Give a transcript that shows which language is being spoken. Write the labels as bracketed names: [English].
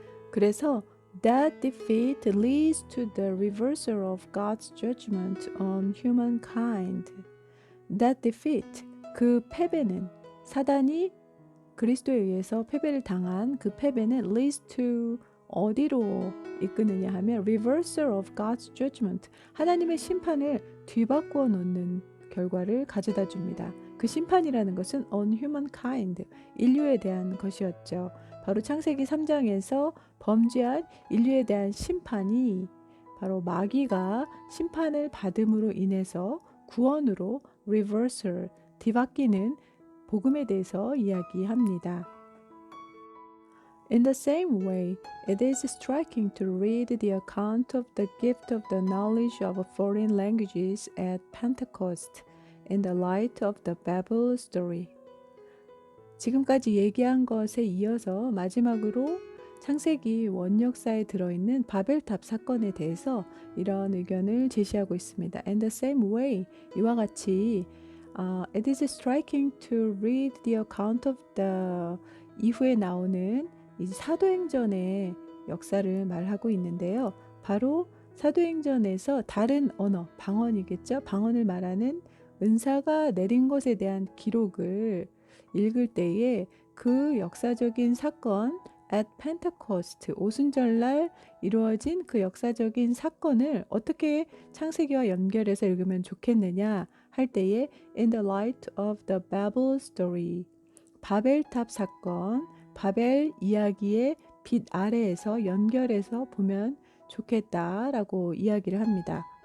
[Korean] 그래서 [English] that defeat leads to the reversal of God's judgment on humankind. That defeat, [Korean] 그 패배는 사단이 그리스도에 의해서 패배를 당한 그 패배는 [English] leads to [Korean] 어디로 이끄느냐 하면 [English] reversal of God's judgment, [Korean] 하나님의 심판을 뒤바꾸어 놓는 결과를 가져다 줍니다. 그 심판이라는 것은 [English] on humankind, [Korean] 인류에 대한 것이었죠. 바로 창세기 3장에서 범죄한 인류에 대한 심판이 바로 마귀가 심판을 받음으로 인해서 구원으로 reversal, 뒤바뀌는 복음에 대해서 이야기합니다. [English] In the same way, it is striking to read the account of the gift of the knowledge of foreign languages at Pentecost in the light of the Babel story. [Korean] 지금까지 얘기한 것에 이어서 마지막으로 창세기 원역사에 들어있는 바벨탑 사건에 대해서 이런 의견을 제시하고 있습니다. [English] In the same way, [Korean] 이와 같이 [English] it is striking to read the account of the [Korean] 이후에 나오는 이 사도행전의 역사를 말하고 있는데요. 바로 사도행전에서 다른 언어, 방언이겠죠. 방언을 말하는 은사가 내린 것에 대한 기록을 읽을 때에 그 역사적인 사건 [English] at Pentecost [Korean] 오순절날 이루어진 그 역사적인 사건을 어떻게 창세기와 연결해서 읽으면 좋겠느냐 할 때에 [English] in the light of the Babel story [Korean] 바벨탑 사건, 바벨 이야기의 빛 아래에서 연결해서 보면 좋겠다라고 이야기를 합니다.